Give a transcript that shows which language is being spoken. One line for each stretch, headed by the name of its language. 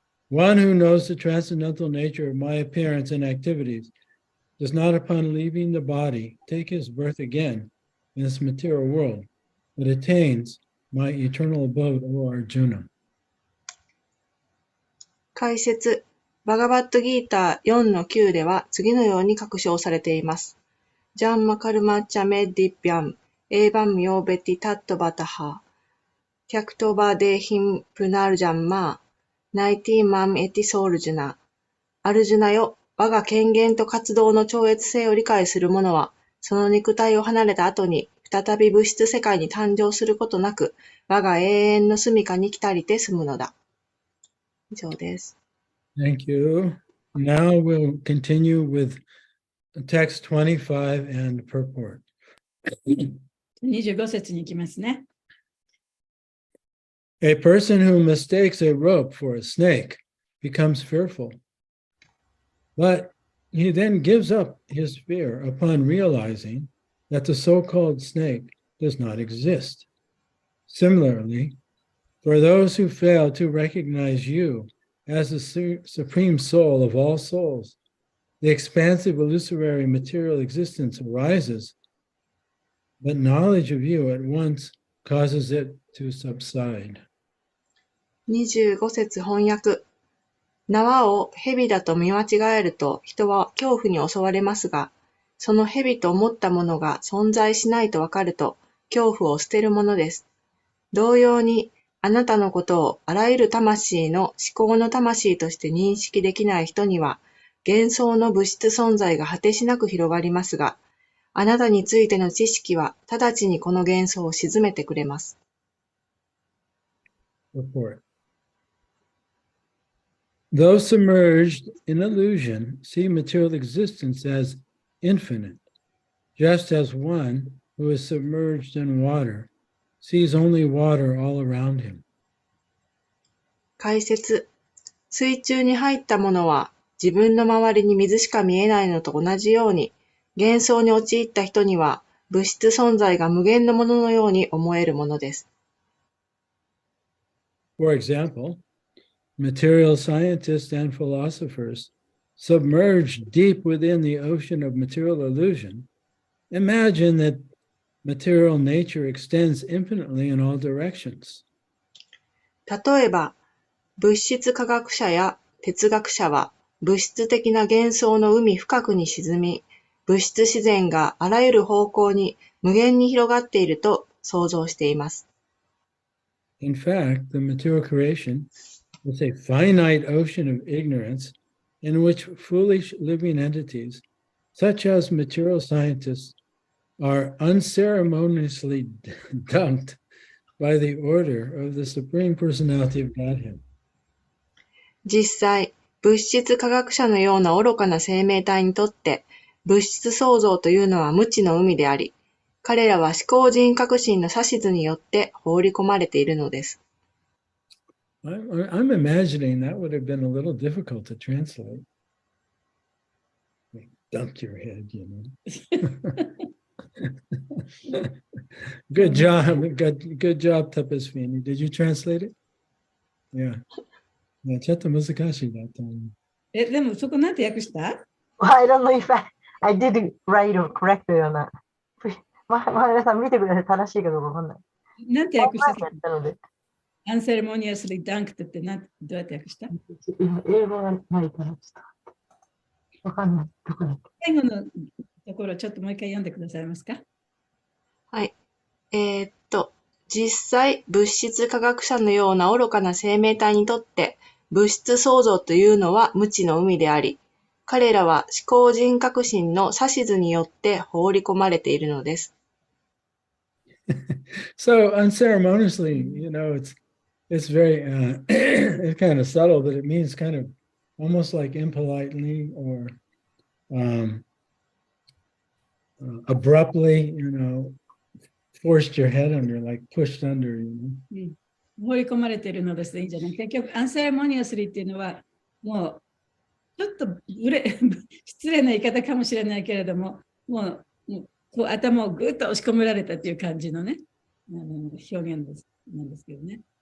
English: One who knows the transcendental nature of my appearance and activities does not, upon leaving the body, take his birth again in this material world, but attains my eternal abode, O Arjuna.
Japanese: 解説。バガバットギーター 4-9 では次のように確証されています。
Sanskrit: ジャンマカルマチャメディピャン、エーバンミョーベティタットバタハ、テャクトバデーヒンプナルジャンマー、ナイティマンエティソールジュナ。
Japanese: アルジュナよ、我が権限と活動の超越性を理解する者は、その肉体を離れた後に、再び物質世界に誕生することなく、我が永遠の住処に来たりて住むのだ。以上です。
English: Thank you. Now we'll continue with text 25 and purport.
Japanese: 25節に行きますね。
English: A person who mistakes a rope for a snake becomes fearful, but he then gives up his fear upon realizing that the so-called snake does not exist. Similarly, for those who fail to recognize you as the supreme soul of all souls, the expansive illusory material existence arises, but knowledge of you at once causes it to subside.
Japanese: 25節翻訳。縄を蛇だと見間違えると人は恐怖に襲われますが、その蛇と思ったものが存在しないとわかると恐怖を捨てるものです。同様に、あなたのことをあらゆる魂の思考の魂として認識できない人には、幻想の物質存在が果てしなく広がりますが、あなたについての知識は直ちにこの幻想を鎮めてくれます。
English: Report. Those submerged in illusion see material existence as infinite, just as one who is submerged in water sees only water all around him.
Japanese: 解説。水中に入ったものは自分の周りに水しか見えないのと同じように、幻想に陥った人には物質存在が無限のもののように思えるものです。
English: For example, material scientists and philosophers, submerged deep within the ocean of material illusion, imagine that material nature extends infinitely in all directions.
Japanese: 例えば、物質科学者や哲学者は物質的な幻想の海深くに沈み、物質自然があらゆる方向に無限に広がっていると想像しています。
English: In fact, the material creation is a finite ocean of ignorance in which foolish living entities, such as material scientists, are unceremoniously dunked by the order of the Supreme Personality of Godhead.
Japanese: 実際、物質科学者のような愚かな生命体にとって、物質創造というのは無知の海であり、彼らは思考人格心の指図によって放り込まれているのです。
English: I'm imagining that would have been a little difficult to translate. Dunk your head, you know. Good job. Good job, Tapasvini. Did you translate it? Yeah.
Japanese: ちょっと難しいなと思う。でもそこなんて訳した？
English: I don't know if I did write or correct or not.
Japanese: 前田さん見てください。正しいかどうかわかんない。なんて訳したっけ？やったので、アンセレモニアスリーダンクってどうやって訳した？今、英語がないから、ちょっとわかんない。どこだっけ？最後のところ、ちょっともう一回読んでくださいますか？はい。実際、物質科学者のような愚かな生命体にとって、物質創造というのは無知の海であり、彼らは思考人格心の指図によって放り込まれているのです。
English: So unceremoniously, it's very it's kind of subtle, but it means kind of almost like impolitely or abruptly, forced your head under, like pushed under.
Japanese: 放り込まれているのですでいいんじゃない？結局、アンセレモニアスリーっていうのは、もう、ちょっと失礼な言い方かもしれないけれども、もうこう頭をぐっと押し込められたっていう感じのね、表現なんですけどね。